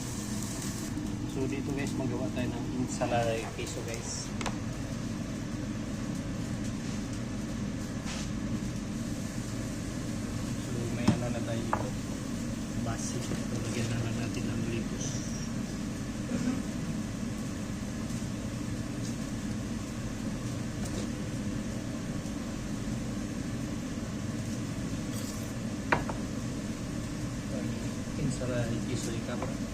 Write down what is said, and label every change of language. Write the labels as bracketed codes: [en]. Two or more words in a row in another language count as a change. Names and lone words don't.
[tl] So dito guys, magawa tayo ng [es] ensalada de queso [tl] guys. So may ano na tayo dito. Basic. Lagyan na lang natin ng lipos. [es] Ensalada de queso de cabra.